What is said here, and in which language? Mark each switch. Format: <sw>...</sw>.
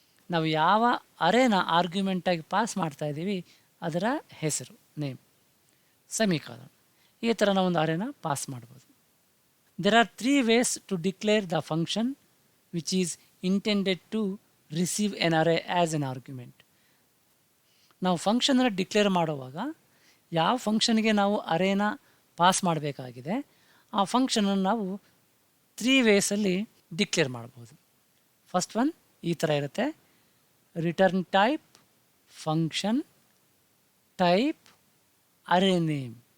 <kn>ನಾವು ಯಾವ ಅರೇನ ಆರ್ಗ್ಯುಮೆಂಟಾಗಿ ಪಾಸ್ ಮಾಡ್ತಾಯಿದ್ದೀವಿ ಅದರ ಹೆಸರು ನೇಮ್, ಸೆಮಿಕಾಲನ್. ಈ ಥರ ನಾವು ಒಂದು ಅರೇನ ಪಾಸ್ ಮಾಡ್ಬೋದು.</kn> <en>There are 3 ways to declare the function which is intended to receive an array as an argument.</en> <kn>ನಾವು ಫಂಕ್ಷನನ್ನು ಡಿಕ್ಲೇರ್ ಮಾಡುವಾಗ ಯಾವ ಫಂಕ್ಷನ್ಗೆ ನಾವು ಅರೇನ ಪಾಸ್ ಮಾಡಬೇಕಾಗಿದೆ ಆ ಫಂಕ್ಷನನ್ನು ನಾವು 3 ವೇಸಲ್ಲಿ ಡಿಕ್ಲೇರ್ ಮಾಡ್ಬೋದು. ಫಸ್ಟ್ ಒನ್ ಈ ಥರ ಇರುತ್ತೆ: ರಿಟರ್ನ್ ಟೈಪ್, ಫಂಕ್ಷನ್ ಟೈಪ್, ಅರೇ ನೇಮ್.</kn>